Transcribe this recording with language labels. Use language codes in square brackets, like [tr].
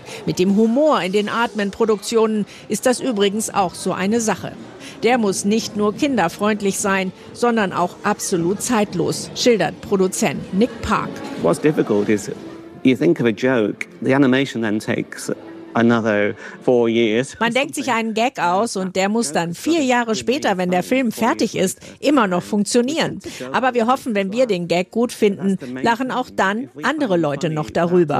[de] Mit dem Humor in den Aardman-Produktionen ist das übrigens auch so eine Sache. Der muss nicht nur kinderfreundlich sein, sondern auch absolut zeitlos, schildert Produzent Nick Park. [en] What's difficult is, you think of a joke, the animation then takes another 4 years. [de] Man denkt sich einen Gag aus und der muss dann 4 Jahre später, wenn der Film fertig ist, immer noch funktionieren. Aber wir hoffen, wenn wir den Gag gut finden, lachen auch dann andere Leute noch darüber.